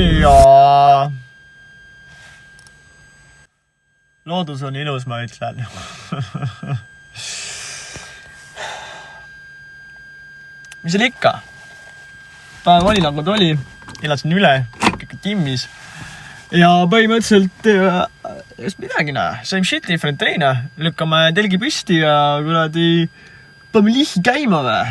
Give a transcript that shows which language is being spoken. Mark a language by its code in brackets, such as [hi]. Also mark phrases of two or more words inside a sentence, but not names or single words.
[et] Ja loodus on ilus, ma ütlen. Mis oli ikka? Päev oli nagu ta oli. Elasin üle, kõik timmis. Ja põhimõtteliselt just midagi [en] same shit, different day [et] lükkame telgi püsti ja kuradi paneme lihi käima või?